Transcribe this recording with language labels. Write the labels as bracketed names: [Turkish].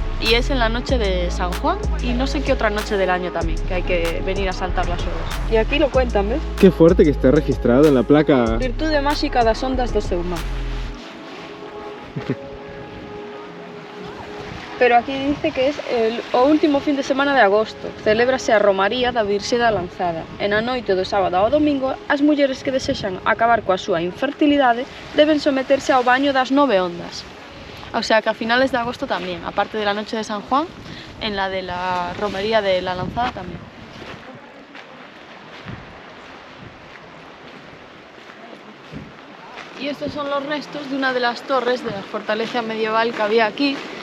[Spanish] Y es en la noche de San Juan y no sé qué otra noche del año también, que hay que venir a saltar las olas. Y aquí lo cuentan, ¿ves? Qué fuerte que esté registrado en la placa. [Galician] Virtude máxica das ondas do seu mar. [Spanish] Pero aquí dice que es [Galician] o último fin de semana de agosto. Celébrase a Romaría da Virxe da Lanzada. E na noite do sábado ao domingo, as mulleres que desexan acabar coa súa infertilidade deben someterse ao baño das 9 ondas. [Spanish] O sea que a finales de agosto también, aparte de la noche de San Juan, en la de la Romería de la Lanzada también. Y estos son los restos de una de las torres de la fortaleza medieval que había aquí.